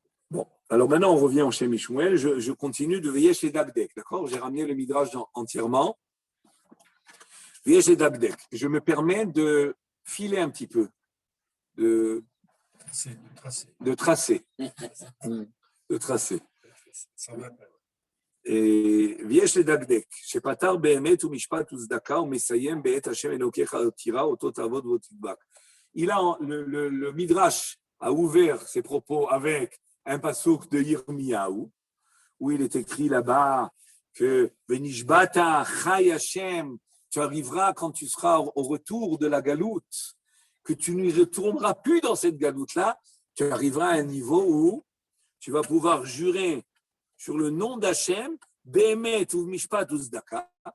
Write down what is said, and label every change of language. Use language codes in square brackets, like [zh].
[fr] Bon, alors maintenant on revient au Shem Mishmuel. Je continue de veiller chez Dabdek, d'accord? J'ai ramené le Midrash entièrement. Veiller chez Dabdek. Je me permets de filer un petit peu, de tracer. Ça va. [he] ויש לדקדק, שפטר באמת ומשפט וצדקה ומסיים בעת השם אלוקיך תירא אותו תעבוד ותדבק. [fr] Le Midrash a ouvert ses propos avec un passouk de Yirmiyahu, où il est écrit là-bas que [he] Venishbata Chai Hashem, [fr] tu arriveras quand tu seras au retour de la galoute, que tu ne retourneras plus dans cette galoute-là, tu arriveras à un niveau où tu vas pouvoir jurer sur le nom d'Hachem, Behemet ou Mishpat ou Zdaka.